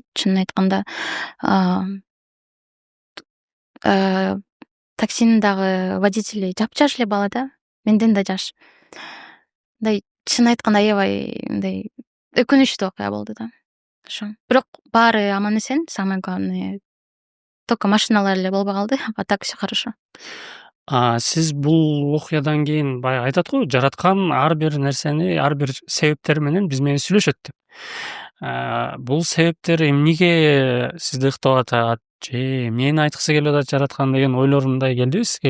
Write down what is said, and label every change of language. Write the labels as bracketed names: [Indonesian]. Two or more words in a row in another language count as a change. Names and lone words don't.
[Kyrgyz] Чынын айтканда таксинин дагы водители жапжаш эле бала да. Менден да жаш. Мындай чынын айтканда аябай мындай өкүнүчтүү окуя болду да. Ошо. Бирок баары аман эсен, [Russian] самое главное. [Kyrgyz] Только машиналар эле болбой калды, [Russian] а так всё хорошо. [Kyrgyz] Сиз бул окуядан кийин баягы айтат го, жараткан ар бир нерсени, ар бир себептер менен биз менен сүйлөшөт деп. Бул себептер эмнеге сизди ыктап атат же эмнени айткысы келип атат жараткан деген ойлор мындай келдиби сизге?